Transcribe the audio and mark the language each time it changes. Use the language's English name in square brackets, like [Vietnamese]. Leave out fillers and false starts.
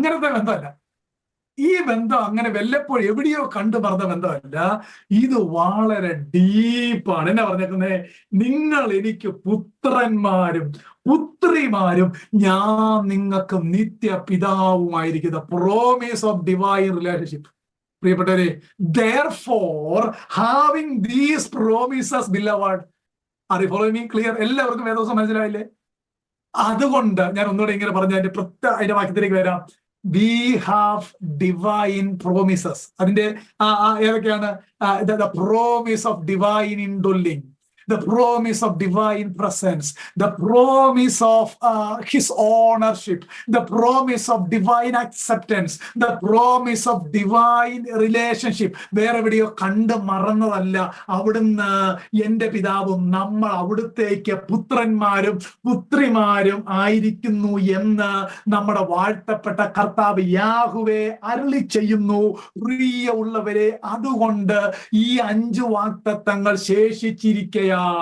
[Malayalam] അങ്ങനത്തെ ബന്ധമല്ല ഈ ബന്ധം. അങ്ങനെ വല്ലപ്പോഴും എവിടെയോ കണ്ടു മറന്ന ബന്ധമല്ല. ഇത് വളരെ ഡീപ്പാണ്. എന്നാ പറഞ്ഞേക്കുന്നത്? നിങ്ങൾ എനിക്ക് പുത്രന്മാരും പുത്രിമാരും, ഞാൻ നിങ്ങൾക്ക് നിത്യ പിതാവുമായിരിക്കുന്ന [English] Promise of divine relationship. [Malayalam] പ്രിയപ്പെട്ടവരെ, [English] therefore having these promises beloved, are you following me? [Malayalam] Clear? എല്ലാവർക്കും വേദോസം മനസ്സിലായില്ലേ? അതുകൊണ്ട് ഞാൻ ഒന്നുകൂടെ ഇങ്ങനെ പറഞ്ഞ അതിന്റെ വാക്യത്തിലേക്ക് വരാം. [English] We have divine promises. [Malayalam] അതിന്റെ ഏതൊക്കെയാണ്? [English] The promise of divine indwelling, the promise of divine presence, the promise of his ownership, the promise of divine acceptance, the promise of divine relationship. [Malayalam] വേറെ എവിടെയോ കണ്ട് മറന്നതല്ല. അവിടുന്ന് എന്റെ പിതാവും നമ്മൾ അവിടുത്തേക്ക് പുത്രന്മാരും പുത്രിമാരും ആയിരിക്കുന്നു എന്ന് നമ്മുടെ വാഴ്ത്തപ്പെട്ട കർത്താവ് യാഹുവേ അരുളി ചെയ്യുന്നു. പ്രിയമുള്ളവരെ, അതുകൊണ്ട് ഈ 5 വാഗ്ദത്തങ്ങൾ ശേഷിച്ചിരിക്കുകയാണ്.